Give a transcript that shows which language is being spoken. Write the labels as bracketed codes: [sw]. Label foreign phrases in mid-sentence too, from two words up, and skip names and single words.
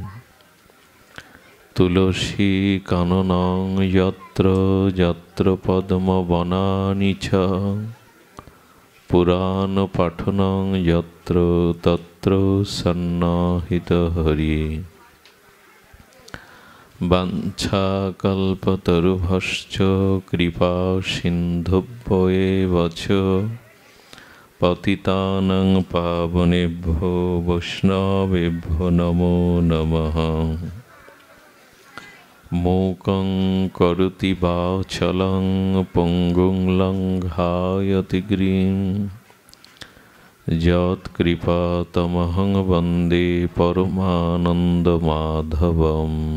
[sa] তুলসী কাননং যত্র যত্র পদ্মবনানি চ পুরাণ পাঠনং যত্র তত্র সন্নাহিত হরি। বাঞ্ছাকল্পতরুভশ্চ কৃপা সিন্ধুভ্যেব চ পতিতানাং পাবনেভ্যো বৈষ্ণবেভ্যো নমো নমঃ। মূকং করোতি বাচালং পঙ্গুং লঙ্ঘায়তে গিরিং যৎকৃপাতমহং বন্দে পরমানন্দমাধবম।